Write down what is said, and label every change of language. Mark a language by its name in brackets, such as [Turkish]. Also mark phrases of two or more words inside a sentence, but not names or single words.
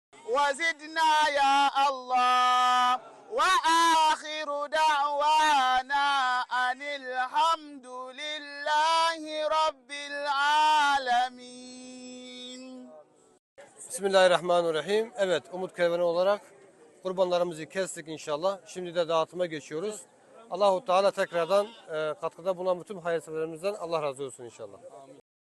[Arabic] وزدنا يا الله وآخر دعوانا أن الحمد لله رب العالمين. بسم الله الرحمن الرحيم. [Turkish] Evet, Umut Kervanı olarak kurbanlarımızı kestik inşallah. Şimdi de dağıtıma geçiyoruz. [Arabic] الله تعالى [Turkish] tekrardan katkıda bulunan bütün hayırseverlerimizden Allah razı olsun inşallah.